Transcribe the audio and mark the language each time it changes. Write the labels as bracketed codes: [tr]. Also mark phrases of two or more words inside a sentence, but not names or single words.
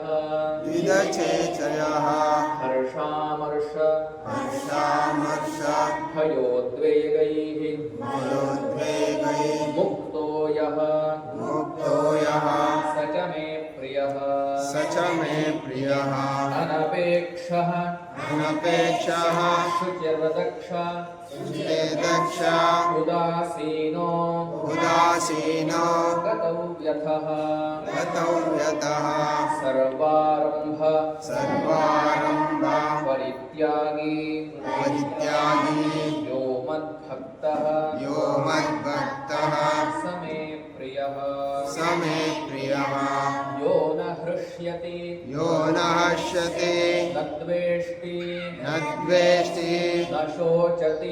[sa] ವಿದಚೇ ಚಯಃ ಹರ್ಷಾಮರ್ಷ ಹರ್ಷಾಮರ್ಷ ಭಯೋದ್ವೇಗೈಃ ಭಯೋದ್ವೇಗೈ ಮುಕ್ತೋ ಯಃ ಮುಕ್ತೋ ಯಃ ಸ ಚ ಮೇ ಪ್ರಿಯಃ ಸ ಚ ಮೇ ಪ್ರಿಯಃ ಅನಪೇಕ್ಷಃ ಅನಪೇಕ್ಷಃ ಶುಚಿರ್ದಕ್ಷ ದಕ್ಷ ಉದಾಸೀನೋ ಉದಾಸೀನೋ ಗತವ್ಯಥಃ ಗತವ್ಯತಃ ಸರ್ವಾರಂಭ ಸರ್ವಾರಂಭ ಪರಿತ್ಯಾಗಿ ಪರಿತ್ಯಾಗಿ ಯೋ ಮದ್ಭಕ್ತಃ ಯೋ ಮದ್ಭಕ್ತಃ ಸ ಮೇ ಪ್ರಿಯಃ ಸ ಮೇ ಪ್ರಿಯಃ ಯೋ ನ ಹೃಷ್ಯತಿ ಯೋ ನ ಹರ್ಷತೆ ನ ದ್ವೇಷ್ಟಿ ನ ದ್ವೇಷ್ಟಿ ನ ಶೋಚತಿ